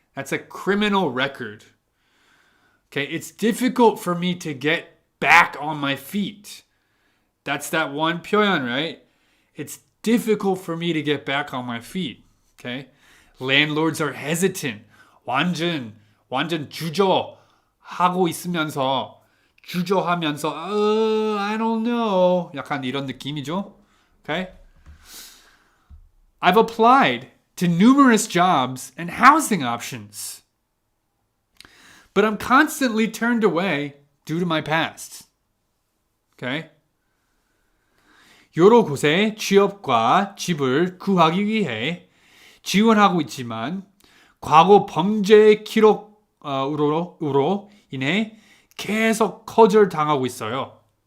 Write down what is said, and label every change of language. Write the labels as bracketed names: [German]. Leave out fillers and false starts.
[English] That's a criminal record. Okay, it's difficult for me to get back on my feet. That's that one 표현, right? It's difficult for me to get back on my feet. Okay? Landlords are hesitant. [Korean] 완전 주저하고 있으면서 주저하면서 [English] I don't know. [Korean] 약간 이런 느낌이죠. Okay? [English] I've applied to numerous jobs and housing options, but I'm constantly turned away due to my past. Okay? [Korean] 여러 곳에 취업과 집을 구하기 위해 지원하고 있지만 과거 범죄 기록으로 인해 계속 거절당하고 있어요.